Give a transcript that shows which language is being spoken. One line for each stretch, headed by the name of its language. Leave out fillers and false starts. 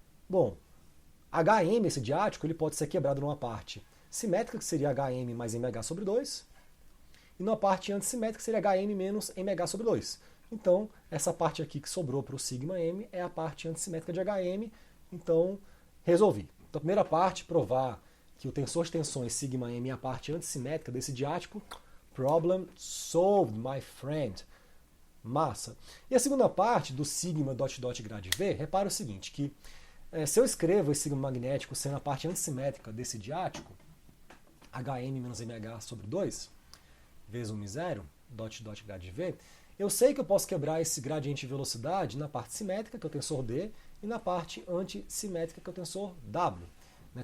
Portuguese: Bom, HM, esse diático, ele pode ser quebrado numa parte simétrica, que seria HM mais MH sobre 2, e numa parte antissimétrica, que seria HM menos MH sobre 2. Então, essa parte aqui que sobrou para o sigma M é a parte antissimétrica de HM, então resolvi. Então, a primeira parte, provar que o tensor de tensões sigma M é a parte antissimétrica desse diático.
English: Problem solved, my friend.
Portuguese: Massa. E a segunda parte do sigma dot dot grade V, repara o seguinte, que se eu escrevo esse sigma magnético sendo a parte antissimétrica desse diático, HM menos MH sobre 2, vezes 1 dot dot grade V, eu sei que eu posso quebrar esse gradiente de velocidade na parte simétrica, que é o tensor D, e na parte antissimétrica, que é o tensor W. Né?